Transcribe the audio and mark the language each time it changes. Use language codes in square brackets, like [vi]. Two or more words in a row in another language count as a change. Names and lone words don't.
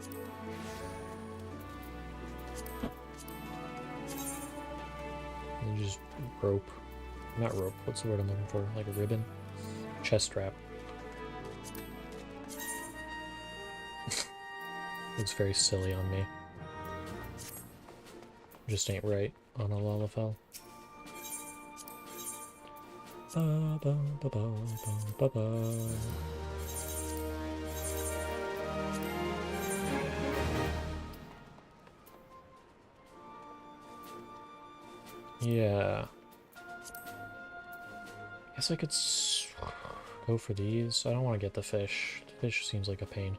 [en] And just rope. Not rope, what's the word I'm looking for? Like a ribbon? Chest strap. Looks very silly on me. Just ain't right on a Lalafell. Ba ba ba ba ba ba ba. Yeah. Guess I could go for these. I don't want to get the fish. The fish seems like a pain.